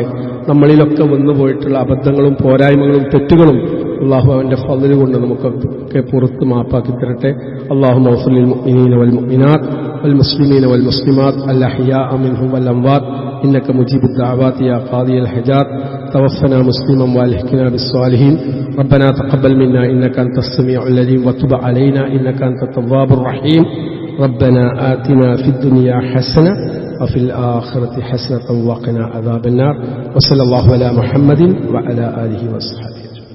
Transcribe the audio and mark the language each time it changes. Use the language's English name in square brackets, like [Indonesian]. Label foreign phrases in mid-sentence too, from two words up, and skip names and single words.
[Malayalam] നമ്മളിലൊക്കെ വന്നുപോയിട്ടുള്ള അബദ്ധങ്ങളും പോരായ്മകളും തെറ്റുകളും അല്ലാഹു അവന്റെ ഫദ്ല് കൊണ്ട് നമുക്കൊക്കെ പുറത്ത് മാപ്പാക്കി തരട്ടെ. [Arabic] اللهم اغفر للمؤمنين والمؤمنات والمسلمين والمسلمات الأحياء منهم والأموات إنك مجيب الدعوات يا قاضي الحاجات توفنا مسلما والحقنا بالصالحين ربنا تقبل منا إنك أنت السميع العليم وتب علينا إنك أنت التواب الرحيم ربنا آتنا في الدنيا حسنة وفي الآخرة حسنة وقنا عذاب النار وصلى الله على محمد وعلى آله وصحبه